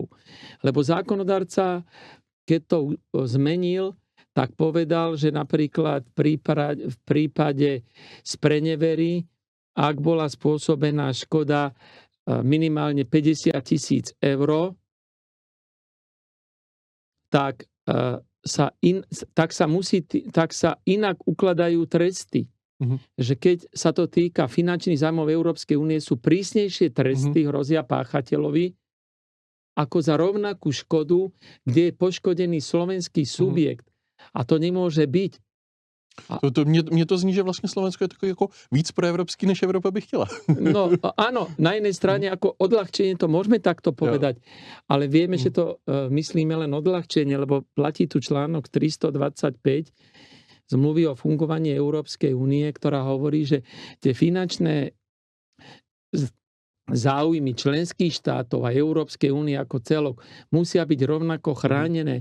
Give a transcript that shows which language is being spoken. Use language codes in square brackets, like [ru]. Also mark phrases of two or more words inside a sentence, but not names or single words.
[sk] Lebo zákonodarca, keď to zmenil, tak povedal, že napríklad v prípade sprenevery, ak bola spôsobená škoda minimálne 50 000 eur, tak sa inak ukladajú tresty. Že keď sa to týka finančných zájmov Európskej únie, sú prísnejšie tresty hrozia páchateľovi ako za rovnakú škodu, kde je poškodený slovenský subjekt. A to nemôže byť. [cs] Mně to zní, že vlastně Slovensko je takový jako víc proevropský, než Evropa by chtěla. [sk] No áno, na jednej strane ako odľahčenie to môžeme takto povedať, ale vieme, že to myslíme len odľahčenie, lebo platí tu článok 325 zmluvy o fungovaní Európskej únie, ktorá hovorí, že tie finančné záujmy členských štátov a Európskej únie ako celok musia byť rovnako chránené.